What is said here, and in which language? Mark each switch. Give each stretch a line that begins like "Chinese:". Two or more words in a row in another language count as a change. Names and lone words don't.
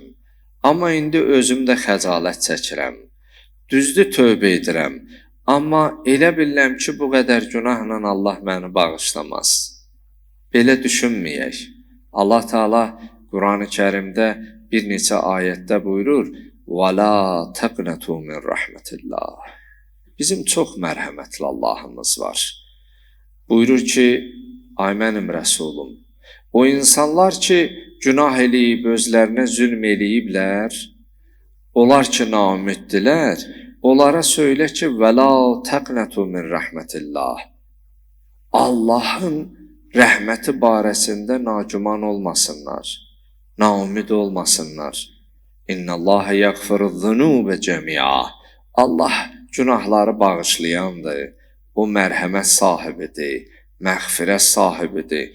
Azerbaijani: Amma indi özüm də xəcalət çəkirəm. Düzdür, tövbə edirəm. Amma elə bilirəm ki, bu qədər günahla Allah məni bağışlamaz. Belə düşünməyək. Allah Teala Quran-ı Kərimdə bir neçə ayətdə buyurur:
Arabic: وَلَا تَقْنَتُوا مِنْ رَحْمَةِ اللّٰهِ.
Azerbaijani: Bizim çox mərhəmətli Allahımız var. Buyurur ki, ay mənim rəsulum, o insanlar ki, günah eləyib, özlərinə zülm eləyiblər, onlar ki, naümiddilər, onlara söylə ki,
Arabic: وَلَا تَقْنَتُوا مِنْ رَحْمَةِ اللّٰهِ.
Azerbaijani: Allahın rəhməti barəsində nagüman olmasınlar, naümid olmasınlar.
Arabic: إن الله يغفر الذنوب جميعا.
Azerbaijani: Allah günahları bağışlayandır. O mərhəmət sahibidir, məğfirət sahibidir.